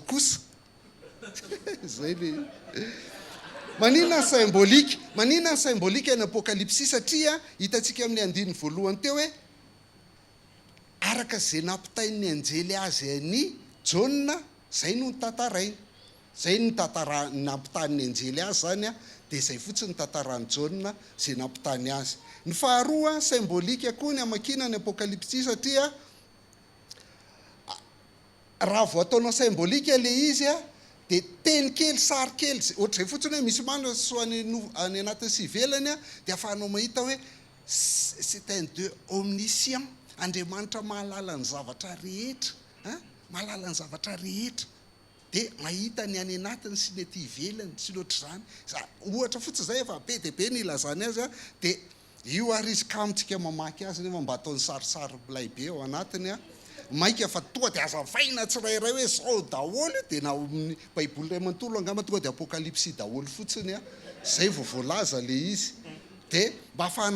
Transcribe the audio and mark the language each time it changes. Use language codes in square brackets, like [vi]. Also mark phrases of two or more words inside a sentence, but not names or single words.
[mg] kosa zay le maninona ny symbolika ny apokalipsy satria hitantsika amin'ny andininy voalohany teo hoe araka zay nampitain'ny anjely azy any Jauna zay no tantarainy zay ny nampitany anjely azy zany dia zay fotsiny tantarany Jauna zay nampitany azy ny faharoa symbolika koa ny amakina ny apokalipsy satria raha vao ataonao symbolika le izy dia teny kely sary kely ohatr'izay fotsiny hoe misy mano so any anatin'ny sy ivelany dia afahanao mahita hoe [fr] c'est un Dieu omniscient [mg] Andriamanitra mahalala ny zavatra rehetra mahalala ny zavatra rehetra dia mahita ny any anatiny sy ny aty ivelany sy loatra zany ohatra fotsiny zay efa be dia be ny ilazany azy dia io ary izy kamontsika mamaky azy nefa mba ataony sarisary milay be ao anatiny maika fa tonga dia azavaina tsirairay hoe zao daholo dia na baiboly ray manontolo angamba tonga dia apokalipsy daholo fotsiny zay vao voalaza le izy dia mba ahafahana